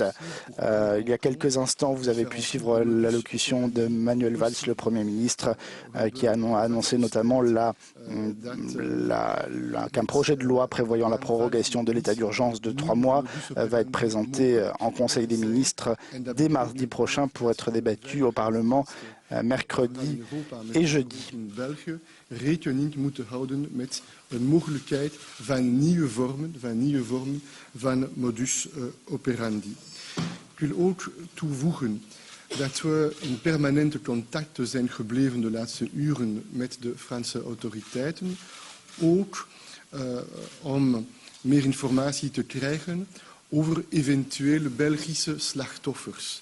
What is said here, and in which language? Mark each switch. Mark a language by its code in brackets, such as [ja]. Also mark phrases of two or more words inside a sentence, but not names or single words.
[fr] Il y a quelques instants, vous avez pu suivre l'allocution de Manuel Valls, le Premier ministre, qui a annoncé notamment qu'un projet de loi prévoyant la prorogation de l'état d'urgence de 3 mois va être présenté en Conseil des ministres dès mardi prochain pour être débattu au Parlement mercredi et jeudi. [nl] Rekening moeten houden met een mogelijkheid van nieuwe vormen van [la] modus operandi. [nl] Ik wil ook toevoegen dat we in permanente contact zijn gebleven de laatste uren met de Franse autoriteiten, ook om meer informatie te krijgen over eventuele Belgische slachtoffers.